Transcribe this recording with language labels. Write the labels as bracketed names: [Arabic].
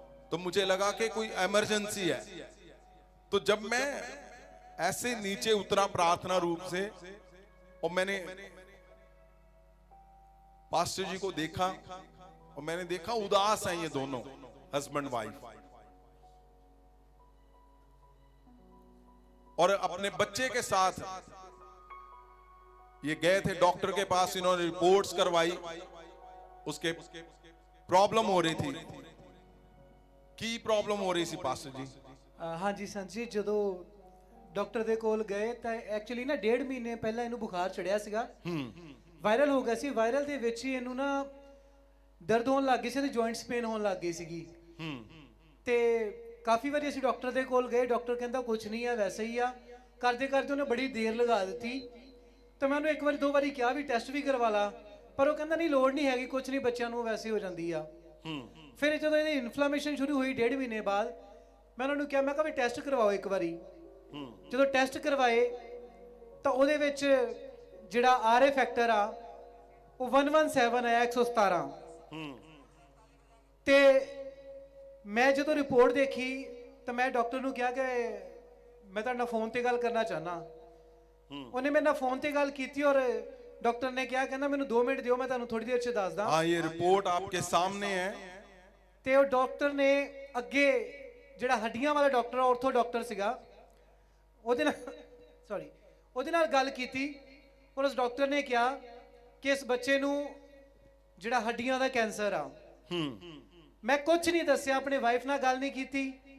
[Hindi] तो मुझे लगा कि कोई इमरजेंसी है। तो जब मैं ऐसे नीचे उतरा प्रार्थना रूप से और मैंने पास्टर जी को देखा और मैंने देखा उदास हैं ये दोनों हस्बैंड वाइफ, और अपने बच्चे के साथ ये गए थे डॉक्टर के पास। इन्होंने रिपोर्ट्स करवाई, उसके प्रॉब्लम हो रही थी। की प्रॉब्लम हो रही थी पास्टर जी? [Punjabi] हाँ जी संत जी, ਜਦੋਂ ਡਾਕਟਰ ਦੇ ਕੋਲ ਗਏ ਤਾਂ ਐਕਚੁਅਲੀ ਨਾ 1.5 ਮਹੀਨੇ ਪਹਿਲਾਂ ਇਹਨੂੰ ਬੁਖਾਰ ਚੜਿਆ ਸੀਗਾ। ਵਾਇਰਲ ਹੋ ਗਿਆ ਸੀ। ਵਾਇਰਲ ਦੇ ਵਿੱਚ ਹੀ ਇਹਨੂੰ ਨਾ ਦਰਦ ਹੋਣ ਲੱਗ ਗਈ ਸੀ ਤੇ ਜੁਆਇੰਟਸ ਪੇਨ ਹੋਣ ਲੱਗ ਗਈ ਸੀਗੀ। ਤੇ ਕਾਫੀ ਵਾਰੀ ਅਸੀਂ ਡਾਕਟਰ ਦੇ ਕੋਲ ਗਏ, ਡਾਕਟਰ ਕਹਿੰਦਾ ਕੁਝ ਨਹੀਂ ਆ, ਵੈਸੇ ਹੀ ਆ। ਕਰਦੇ ਕਰਦੇ ਉਹਨੇ ਬੜੀ ਦੇਰ ਲਗਾ ਦਿੱਤੀ। ਤਾਂ ਮੈਂ ਉਹਨੂੰ 1 ਵਾਰੀ 2 ਵਾਰੀ ਕਿਹਾ ਵੀ ਟੈਸਟ ਵੀ ਕਰਵਾ ਲਾ, ਪਰ ਉਹ ਕਹਿੰਦਾ ਨਹੀਂ ਲੋੜ ਨਹੀਂ ਹੈਗੀ, ਕੁਝ ਨਹੀਂ, ਬੱਚਿਆਂ ਨੂੰ ਵੈਸੇ ਹੋ ਜਾਂਦੀ ਆ। ਫਿਰ ਜਦੋਂ ਇਹਦੀ ਇਨਫਲੇਮੇਸ਼ਨ ਸ਼ੁਰੂ ਹੋਈ 1.5 ਮਹੀਨੇ ਬਾਅਦ, ਮੈਂ ਉਹਨਾਂ ਨੂੰ ਕਿਹਾ, ਮੈਂ ਕਿਹਾ ਵੀ ਟੈਸਟ ਕਰਵਾਓ ਇੱਕ ਵਾਰੀ। ਜਦੋਂ ਟੈਸਟ ਕਰਵਾਏ ਤਾਂ ਉਹਦੇ ਵਿੱਚ ਜਿਹੜਾ ਆਰਏ ਫੈਕਟਰ ਆ ਉਹ 117 ਆਇਆ, 117। ਤੇ ਮੈਂ ਜਦੋਂ ਰਿਪੋਰਟ ਦੇਖੀ ਤਾਂ ਮੈਂ ਡਾਕਟਰ ਨੂੰ ਕਿਹਾ ਕਿ ਮੈਂ ਤੁਹਾਡੇ ਨਾਲ ਫੋਨ ਤੇ ਗੱਲ ਕਰਨਾ ਚਾਹਨਾ। ਉਹਨੇ ਮੇਰੇ ਨਾਲ ਫੋਨ ਤੇ ਗੱਲ ਕੀਤੀ ਔਰ ਡਾਕਟਰ ਨੇ ਕਿਹਾ, ਕਹਿੰਦਾ ਮੈਨੂੰ 2 ਮਿੰਟ ਦਿਓ, ਮੈਂ ਤੁਹਾਨੂੰ ਥੋੜੀ ਦੇਰ 'ਚ ਦੱਸਦਾ। [Hindi] हाँ, ये रिपोर्ट आपके सामने है। [Punjabi] ਤੇ ਉਹ ਡਾਕਟਰ ਨੇ ਅੱਗੇ ਜਿਹੜਾ ਹੱਡੀਆਂ ਵਾਲਾ ਡਾਕਟਰ, ਆਰਥੋ ਡਾਕਟਰ ਸੀਗਾ, ਉਹਦੇ ਨਾਲ ਗੱਲ ਕੀਤੀ ਔਰ ਉਸ ਡਾਕਟਰ ਨੇ ਕਿਹਾ ਕਿ ਇਸ ਬੱਚੇ ਨੂੰ ਜਿਹੜਾ ਹੱਡੀਆਂ ਦਾ ਕੈਂਸਰ ਆ। ਮੈਂ ਕੁਝ ਨਹੀਂ ਦੱਸਿਆ, ਆਪਣੀ ਵਾਈਫ ਨਾਲ ਗੱਲ ਨਹੀਂ ਕੀਤੀ।